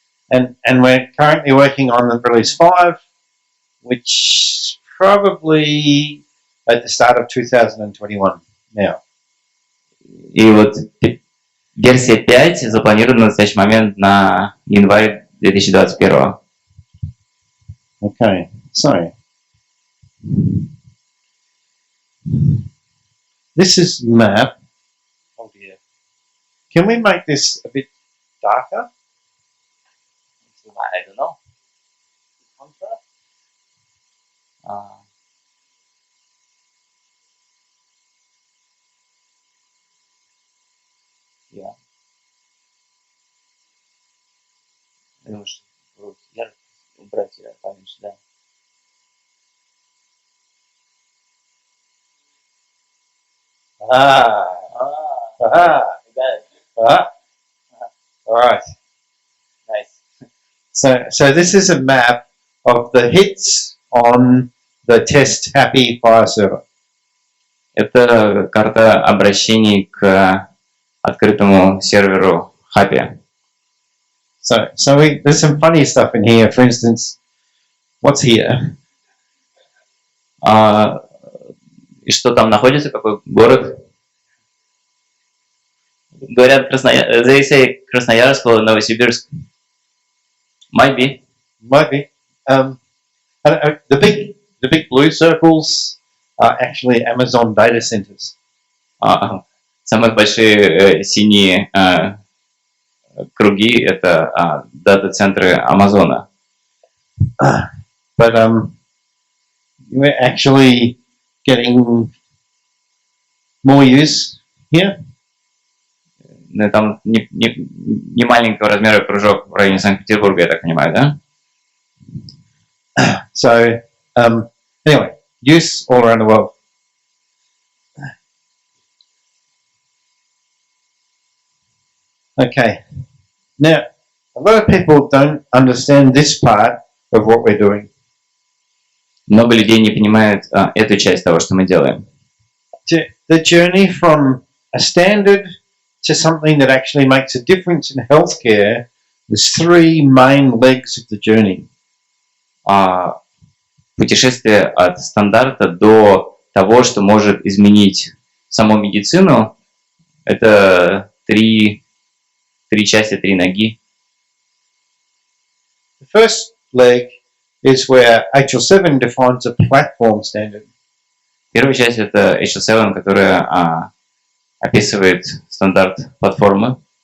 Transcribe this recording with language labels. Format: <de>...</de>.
<en>And we're currently working on the release 5, which probably at the start of 2021 now.</en> <ru>И вот версия 5 запланирована на настоящий момент на январь 2021.</ru> <en>Okay, so this is map. Oh dear. Can we make this a bit darker? I don't know. Yeah.</en> <ru>Думаю, что ярко убрать поменьше, да.</ru> <en>All right. Nice. So this is a map of the hits on the test happy FHIR server.</en> <ru>Это карта обращений к открытому серверу Happy.</ru> <en>There's some funny stuff in here. For instance, what's here?</en> <ru>И что там находится, какой город? Говорят,</ru> <en>they say</en> <ru>Красноярск or Новосибирск.</ru> <en>Might be. The big blue circles are actually Amazon data centers.</en> <ru>Самые большие синие круги — это дата-центры Амазона.</ru> <en>But we're actually getting more use here.</en> <ru>Там не маленького размера кружок в районе Санкт-Петербурга, я так понимаю, да?</ru> <en>So, anyway, use all around the world. Okay. Now, a lot of people don't understand this part of what we're doing.</en> <ru>Много людей не понимают эту часть того, что мы делаем.</ru> <en>The journey from a standard to something that actually makes a difference in healthcare, there's 3 main legs of the journey.</en> <ru>Путешествие от стандарта до того, что может изменить саму медицину, это три части, 3 ноги.</ru> <en>The first leg is where HL7 defines a platform standard.</en> <ru>Первая часть — это HL7, которая описывает стандарт платформы.</ru>